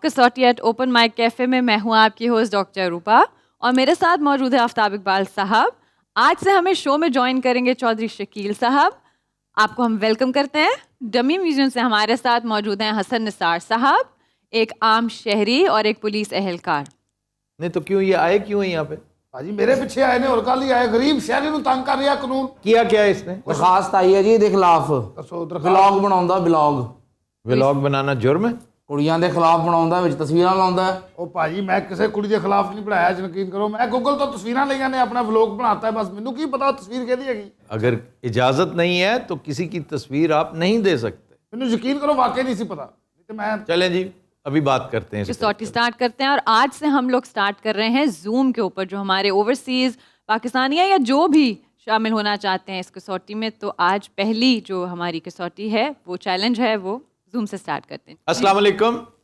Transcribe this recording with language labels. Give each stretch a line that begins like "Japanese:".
Hindi: कसौटी eight open mic cafe में मैं हूँ आपकी होस्ट डॉक्टर रूपा और मेरे साथ मौजूद है आफ्ताब इकबाल साहब। आज से हमें शो में ज्वाइन करेंगे चौधरी शकील साहब। आपको हम वेलकम करते हैं। डमी म्यूजियम से हमारे साथ मौजूद हैं हसन निसार साहब, एक आम शहरी और एक पुलिस एहलकार। नहीं तो क्यों ये आए क्यों है यहाँ पे?
Punjabi: ਭਾਜੀ ਮੇਰੇ ਪਿੱਛੇ ਆਏ ਨੇ ਹੋਰ ਕੱਲ ਹੀ ਆਏ ਗਰੀਬ ਸ਼ਹਿਰੀ ਨੂੰ ਤੰਗ ਕਰ ਰਿਹਾ ਕਾਨੂੰਨ
Hindi: किया क्या है इसने?
Punjabi: ਦਰਖਾਸਤ ਆਈ ਹੈ ਜੀ ਇਹਦੇ ਖਿਲਾਫ ਦੱਸੋ ਵਲੌਗ ਬਣਾਉਂਦਾ
Hindi: व्लॉग बनाना जुर्म है?
Punjabi: ਕੁੜੀਆਂ ਦੇ ਖਿਲਾਫ ਬਣਾਉਂਦਾ ਵਿੱਚ ਤਸਵੀਰਾਂ ਲਾਉਂਦਾ ਉਹ ਭਾਜੀ ਮੈਂ ਕਿਸੇ ਕੁੜੀ ਦੇ ਖਿਲਾਫ ਨਹੀਂ ਬਣਾਇਆ ਯਕੀਨ ਕਰੋ ਮੈਂ ਗੂਗਲ ਤੋਂ ਤਸਵੀਰਾਂ ਲਈਆਂ ਨੇ ਆਪਣਾ ਵਲੌਗ ਬਣਾਤਾ ਹੈ ਬਸ ਮੈਨੂੰ ਕੀ ਪਤਾ ਤਸਵੀਰ ਕਿਹਦੀ ਹੈਗੀ
Hindi: अगर इजाजत नहीं है तो किसी की तस्वीर आप नहीं दे सकते।
Punjabi: ਮੈਨੂੰ ਯਕੀਨ ਕਰੋ ਵਾਕਈ ਨਹੀਂ ਸੀ ਪਤਾ ਨਹੀਂ ਤੇ मैं
Hindi: चलें जी अभी बात करते हैं इस कसौटी स्टार्ट करते हैं और आज से हम लोग स्टार्ट कर रहे हैं जूम के ऊपर। जो हमारे ओवरसीज़ पाकिस्तानी या जो भी शामिल होना चाहते हैं इस कसौटी में, तो आज पहली जो हमारी कसौटी है वो चैलेंज है वो जूम से स्टार्ट करते हैं। अस्सलाम वालेकुम।